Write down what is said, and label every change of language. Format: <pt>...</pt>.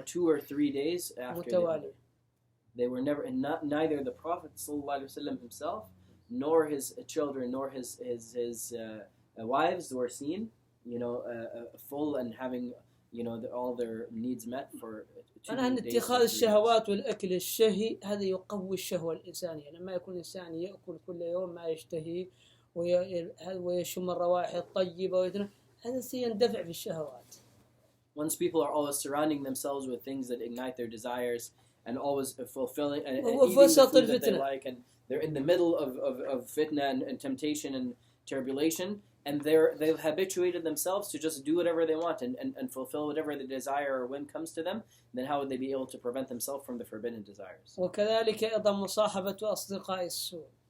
<en>For 2 or 3 days after they were never, and neither the Prophet ﷺ himself nor his children nor his wives were seen full and having all their needs met for 2</en> <ar>أنا</ar> <en>days.</en> <ar>اتخاذ الشهوات والأكل الشهي هذا يقوي الشهوة الإنسانية. لما يكون الإنسان يأكل كل يوم ما يشتهي ويشم الروائح الطيبة هذا سيندفع في الشهوات.</ar> <en>Once people are always surrounding themselves with things that ignite their desires and always fulfilling and eating the food that they like, and they're in the middle of fitna and temptation and tribulation, and they've habituated themselves to just do whatever they want and fulfill whatever the desire or whim comes to them, then how would they be able to prevent themselves from the forbidden desires?</en> <ar>وكذلك أيضا مصاحبة أصدقاء السوء.</ar>